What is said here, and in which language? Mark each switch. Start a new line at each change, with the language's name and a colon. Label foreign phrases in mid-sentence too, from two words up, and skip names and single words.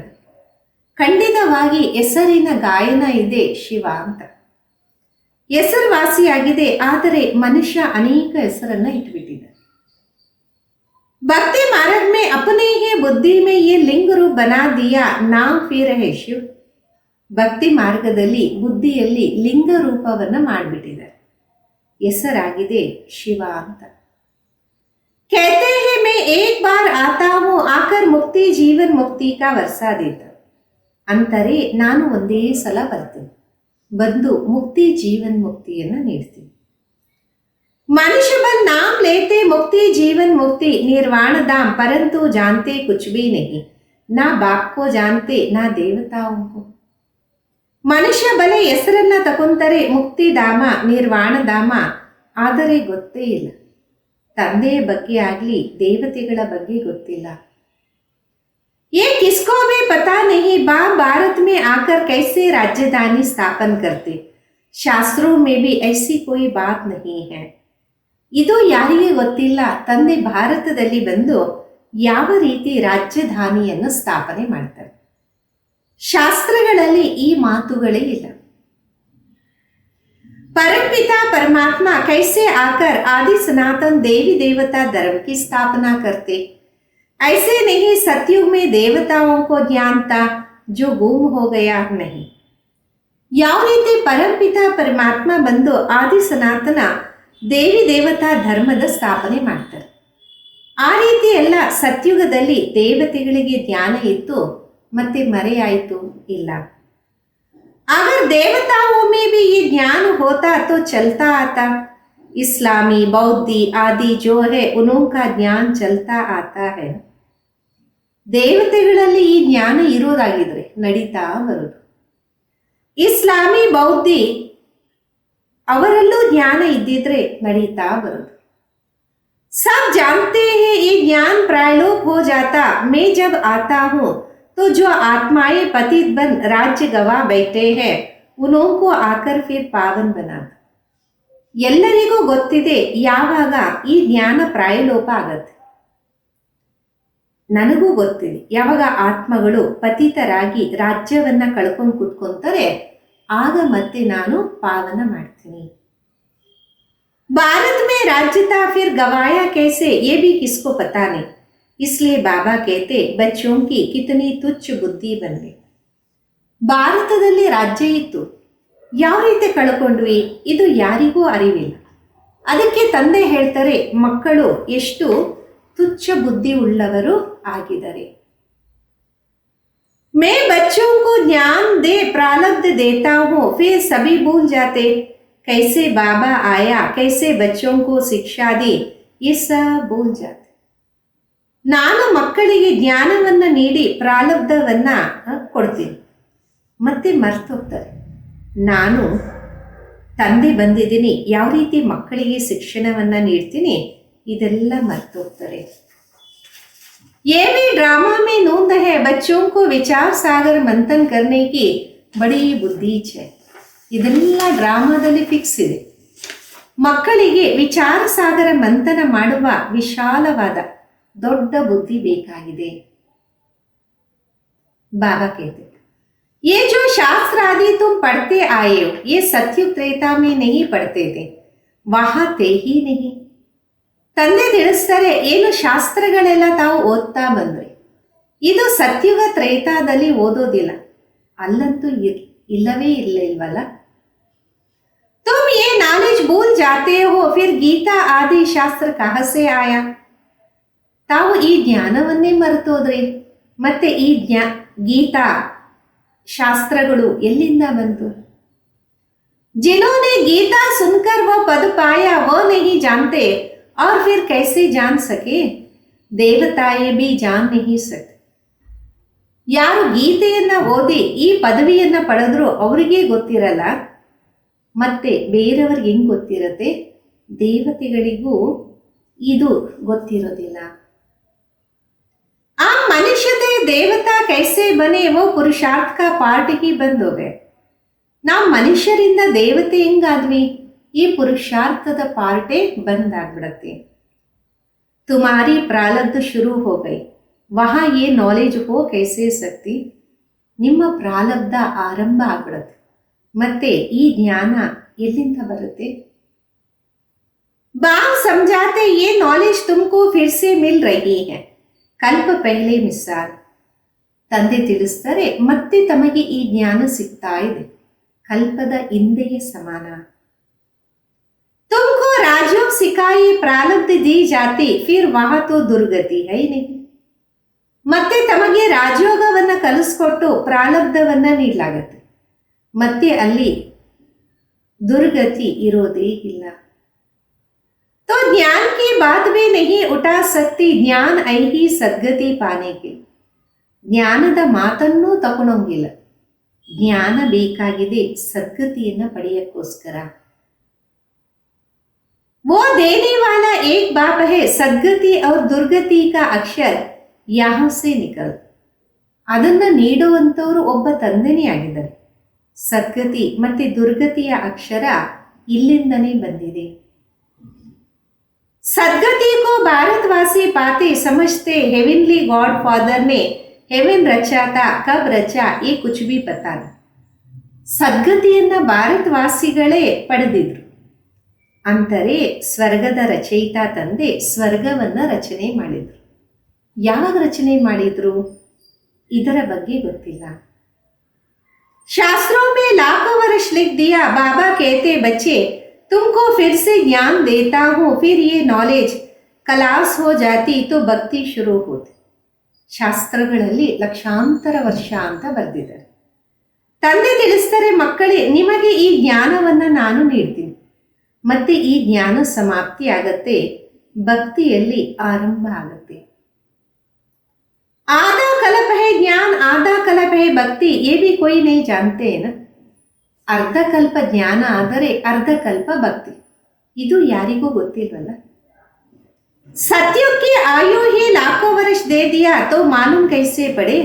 Kannada: ಖಂಡಿತವಾಗಿ ಹೆಸರಿನ ಗಾಯನ ಇದೆ ಶಿವ ಅಂತ. ಹೆಸರುವಾಸಿಯಾಗಿದೆ, ಆದರೆ ಮನುಷ್ಯ ಅನೇಕ ಹೆಸರನ್ನ ಇಟ್ಬಿಟ್ಟಿದ್ದಾರೆ.
Hindi: ಭಕ್ತಿ मार्ग में अपने ही बुद्धि में ये लिंग रूप बना दिया, नाम फिर है शिव.
Kannada: ಭಕ್ತಿ ಮಾರ್ಗದಲ್ಲಿ ಬುದ್ಧಿಯಲ್ಲಿ ಲಿಂಗ ರೂಪವನ್ನ ಮಾಡಿಬಿಟ್ಟಿದ್ದಾರೆ, ಹೆಸರಾಗಿದೆ ಶಿವ ಅಂತ.
Hindi: कहते हैं मैं एक बार आता हूँ आकर मुक्ति जीवन मुक्ति का वर्षा देता.
Kannada: ಅಂತಾರೆ ನಾನು ಒಂದೇ ಸಲ ಬರ್ತೀನಿ, ಬಂದು ಮುಕ್ತಿ ಜೀವನ್ ಮುಕ್ತಿಯನ್ನ ನೀಡ್ತೀನಿ.
Hindi: मनुष्य बन नाम लेते मुक्ति जीवन मुक्ति निर्वाण धाम, परंतु जानते कुछ भी नहीं, ना बाप को जानते ना देवताओं को.
Kannada: ಮನುಷ್ಯ ಬಲೆ ಹೆಸರನ್ನ ತಗೊಂತಾರೆ ಮುಕ್ತಿಧಾಮ ನಿರ್ವಾಣಧಾಮ, ಆದರೆ ಗೊತ್ತೇ ಇಲ್ಲ, ತಂದೆಯ ಬಗ್ಗೆ ಆಗಲಿ ದೇವತೆಗಳ ಬಗ್ಗೆ ಗೊತ್ತಿಲ್ಲ.
Hindi: ये किसको भी पता नहीं बाप भारत में आकर कैसे राजधानी स्थापन करते. शास्त्रों में भी ऐसी कोई बात नहीं है.
Kannada: ಇದು ಯಾರಿಗೆ ಗೊತ್ತಿಲ್ಲ, ತಂದೆ ಭಾರತದಲ್ಲಿ ಬಂದು ಯಾವ ರೀತಿ ರಾಜಧಾನಿಯನ್ನು ಸ್ಥಾಪನೆ ಮಾಡ್ತಾರೆ. ಶಾಸ್ತ್ರಗಳಲ್ಲಿ ಈ ಮಾತುಗಳೇ ಇಲ್ಲ.
Hindi: परमपिता परमात्मा कैसे आकर आदि सनातन देवी देवता धर्म की स्थापना करते. ऐसे नहीं सतयुग में देवताओं को ज्ञान था जो गुम हो गया नहीं.
Kannada: ಯಾವ ರೀತಿ ಪರಮಪಿತ ಪರಮಾತ್ಮ ಬಂದು ಆದಿ ಸನಾತನ ದೇವಿ ದೇವತಾ ಧರ್ಮದ ಸ್ಥಾಪನೆ ಮಾಡ್ತಾರೆ, ಆ ರೀತಿ ಎಲ್ಲ ಸತ್ಯುಗದಲ್ಲಿ ದೇವತೆಗಳಿಗೆ ಜ್ಞಾನ ಇತ್ತು ಮತ್ತೆ ಮರೆಯಾಯಿತು ಇಲ್ಲ.
Hindi: अगर देवताओं में भी ये ज्ञान होता तो चलता आता. इस्लामी बौद्धी आदि जो है उनका ज्ञान चलता आता है.
Kannada: ದೇವತೆಗಳಲ್ಲಿ ಈ ಜ್ಞಾನ ಇರೋದಾಗಿದ್ರೆ ನಡೀತಾ ಬರೋದು. ಇಸ್ಲಾಮಿ ಬೌದ್ಧಿ ಅವರಲ್ಲೂ ಜ್ಞಾನ ಇದ್ದಿದ್ರೆ ನಡೀತಾ ಬರೋದು.
Hindi: सब जानते हैं ये ज्ञान प्रायलोप हो जाता, मैं जब आता हूँ तो जो आत्माएं पतित बन राज्य गवा बैठे हैं उनको आकर फिर पावन बना.
Kannada: ಎಲ್ಲರಿಗೂ ಗೊತ್ತಿದೆ ಯಾವಾಗ ಈ ಜ್ಞಾನ ಪ್ರಾಯಲೋಪ ಆಗತ್ತೆ. ನನಗೂ ಗೊತ್ತಿದೆ ಯಾವಾಗ ಆತ್ಮಗಳು ಪತಿತರಾಗಿ ರಾಜ್ಯವನ್ನ ಕಳ್ಕೊಂಡು ಕೂತ್ಕೊಂತಾರೆ ಆಗ ಮತ್ತೆ ನಾನು ಪಾವನ ಮಾಡ್ತೀನಿ.
Hindi: भारत में राज्य था फिर गवाया कैसे ये भी किसको पता नहीं. इसलिए बाबा कहते बच्चों की कितनी तुच्छ बुद्धि बन गई.
Kannada: ಭಾರತದಲ್ಲಿ ರಾಜ್ಯ ಇತ್ತು, ಯಾವ ರೀತಿ ಕಳ್ಕೊಂಡ್ವಿ ಇದು ಯಾರಿಗೂ ಅರಿವಿಲ್ಲ. ಅದಕ್ಕೆ ತಂದೆ ಹೇಳ್ತಾರೆ ಮಕ್ಕಳು ಎಷ್ಟು ತುಚ್ಛ ಬುದ್ಧಿ ಉಳ್ಳವರು ಆಗಿದ್ದಾರೆ.
Hindi: मैं बच्चों को ज्ञान दे प्रारब्ध देता हूँ फिर सभी भूल जाते. कैसे बाबा आया कैसे बच्चों को शिक्षा दी ये सब भूल जाते.
Kannada: ನಾನು ಮಕ್ಕಳಿಗೆ ಜ್ಞಾನವನ್ನ ನೀಡಿ ಪ್ರಾರಬ್ಧವನ್ನ ಕೊಡ್ತೀನಿ, ಮತ್ತೆ ಮರ್ತೋಗ್ತಾರೆ. ನಾನು ತಂದೆ ಬಂದಿದ್ದೀನಿ, ಯಾವ ರೀತಿ ಮಕ್ಕಳಿಗೆ ಶಿಕ್ಷಣವನ್ನ ನೀಡ್ತೀನಿ ಇದೆಲ್ಲ ಮರ್ತೋಗ್ತಾರೆ.
Hindi: ये भी ड्रामा में नोंद है बच्चों को विचार सागर मंथन करने की बड़ी बुद्धि है.
Kannada: ಇದೆಲ್ಲ ಡ್ರಾಮಾದಲ್ಲಿ ಫಿಕ್ಸ್ ಇದೆ. ಮಕ್ಕಳಿಗೆ ವಿಚಾರ ಸಾಗರ ಮಂಥನ ಮಾಡುವ ವಿಶಾಲವಾದ ದೊಡ್ಡ ಬುದ್ಧಿ ಬೇಕಾಗಿದೆ.
Hindi: ಬಾಬಾ कहते ये जो शास्त्र आदि तुम पढ़ते आए हो ये सत्युग त्रेता में नहीं पढ़ते थे वहां थे ही नहीं.
Kannada: ತಂದೆ ತಿಳಿಸ್ತಾರೆ, ಏನು ಶಾಸ್ತ್ರಗಳೆಲ್ಲ ತಾವು ಓದ್ತಾ ಬಂದ್ರಿ ಇದು ಸತ್ಯುಗ ತ್ರೇತಾದಲ್ಲಿ ಓದೋದಿಲ್ಲ, ಅಲ್ಲಂತೂ ಇಲ್ಲವೇ ಇರಲಿಲ್ವಲ್ಲ.
Hindi: तुम ये नॉलेज भूल जाते हो फिर गीता आदि शास्त्र कहाँ से आया.
Kannada: ತಾವು ಈ ಜ್ಞಾನವನ್ನೇ ಮರೆತೋದ್ರಿ, ಮತ್ತೆ ಈ ಗೀತಾ ಶಾಸ್ತ್ರಗಳು ಎಲ್ಲಿಂದ ಬಂತು.
Hindi: जिन्होंने गीता सुनकर वो पद पाया वो नहीं जानते और फिर कैसे जान सके. देवताएं भी जान नहीं सकते.
Kannada: ಯಾರು ಗೀತೆಯನ್ನ ಓದಿ ಈ ಪದವಿಯನ್ನ ಪಡೆದ್ರು ಅವರಿಗೆ ಗೊತ್ತಿರಲ್ಲ, ಮತ್ತೆ ಬೇರೆಯವ್ರಿಗೆ ಹೆಂಗ್ ಗೊತ್ತಿರತ್ತೆ, ದೇವತೆಗಳಿಗೂ ಇದು ಗೊತ್ತಿರೋದಿಲ್ಲ.
Hindi: आ मनुष्यते देवता कैसे बने वो पुरुषार्थ का पार्ट ही बंद हो गए.
Kannada: ನಾವು ಮನುಷ್ಯರಿಂದ ದೇವತೆ ಹೆಂಗಾದ್ವಿ, ಈ ಪುರುಷಾರ್ಥದ ಪಾರ್ಟೇ ಬಂದ್ ಆಗ್ಬಿಡತ್ತೆ.
Hindi: तुम्हारी प्रारब्ध शुरू हो गई वहाँ ये नॉलेज हो कैसे सकती.
Kannada: ನಿಮ್ಮ ಪ್ರಾರಬ್ಧ ಆರಂಭ ಆಗ್ಬಿಡತ್ತೆ, ಮತ್ತೆ ಈ ಜ್ಞಾನ ಎಲ್ಲಿಂದ ಬರುತ್ತೆ.
Hindi: बाप समझाते ये नॉलेज तुमको फिर से मिल रही है कल्प पहले मिसाल.
Kannada: ತಂದೆ ತಿಳಿಸ್ತಾರೆ, ಮತ್ತೆ ತಮಗೆ ಈ ಜ್ಞಾನ ಸಿಗ್ತಾ ಇದೆ, ಕಲ್ಪದ ಹಿಂದೆಯ ಸಮಾನ.
Hindi: तुमको राजयोग सिखाई प्रारब्ध दी जाती फिर वहां तो दुर्गति है नहीं.
Kannada: ಮತ್ತೆ ತಮಗೆ ರಾಜಯೋಗವನ್ನ ಕಲಿಸ್ಕೊಟ್ಟು ಪ್ರಾರಬ್ಧವನ್ನ ನೀಡಲಾಗತ್ತೆ, ಮತ್ತೆ ಅಲ್ಲಿ ದುರ್ಗತಿ ಇರೋದೇ ಇಲ್ಲ.
Hindi: तो ज्ञान की बात भी नहीं उठा सकती ज्ञान आई ही सद्गति पाने के.
Kannada: ಜ್ಞಾನದ ಮಾತನ್ನೂ ತಗೊಳಂಗಿಲ್ಲ, ಜ್ಞಾನ ಬೇಕಾಗಿದೆ ಸದ್ಗತಿಯನ್ನ ಪಡೆಯಕ್ಕೋಸ್ಕರ.
Hindi: वो देने वाला एक बाप है सद्गति और दुर्गति का अक्षर यहाँ से निकल.
Kannada: ಅದನ್ನ ನೀಡುವಂತವರು ಒಬ್ಬ ತಂದೆನೇ ಆಗಿದ್ದಾರೆ. ಸದ್ಗತಿ ಮತ್ತೆ ದುರ್ಗತಿಯ ಅಕ್ಷರ ಇಲ್ಲಿಂದನೇ ಬಂದಿದೆ.
Hindi: सदगति को भारतवासी पाते समझते
English: heavenly God Father
Hindi: ने हेवन रचा था कब रचा ये कुछ भी पता नहीं.
Kannada: ಸದ್ಗತಿಯನ್ನ ಭಾರತವಾಸಿಗಳೇ ಪಡೆದಿದ್ರು, ಅಂದರೆ ಸ್ವರ್ಗದ ರಚಯಿತ ತಂದೆ ಸ್ವರ್ಗವನ್ನ ರಚನೆ ಮಾಡಿದ್ರು. ಯಾವಾಗ ರಚನೆ ಮಾಡಿದ್ರು ಇದರ ಬಗ್ಗೆ ಗೊತ್ತಿಲ್ಲ.
Hindi: शास्त्रों में लाखों वर्ष लिख दिया बाबा कहते बच्चे तुमको फिर से ज्ञान देता हूं फिर ये नॉलेज कलास हो जाती तो भक्ति शुरू होती.
Kannada: ಶಾಸ್ತ್ರಗಳಲ್ಲಿ ಲಕ್ಷಾಂತರ ವರ್ಷ ಅಂತ ಬರೆದಿದ್ದಾರೆ. ತಂದೆ ತಿಳಿಸ್ತಾರೆ, ಮಕ್ಕಳೇ ನಿಮಗೆ ಈ ಜ್ಞಾನವನ್ನ ನಾನು ನೀಡ್ತೀನಿ, ಮತ್ತೆ ಈ ಜ್ಞಾನ ಸಮಾಪ್ತಿ ಆಗತ್ತೆ, ಭಕ್ತಿಯಲ್ಲಿ ಆರಂಭ ಆಗತ್ತೆ.
Hindi: आधा कल्प है ज्ञान आधा कल्प है भक्ति ये भी कोई नहीं जानते है ना.
Kannada: ಅರ್ಧ ಕಲ್ಪ ಜ್ಞಾನ ಆದರೆ ಅರ್ಧ ಕಲ್ಪ ಭಕ್ತಿ, ಇದು ಯಾರಿಗೂ ಗೊತ್ತಿಲ್ವಲ್ಲ.
Hindi: सत्युग की आयु ही लाखों वर्ष दे दिया तो मालूम कैसे पड़े.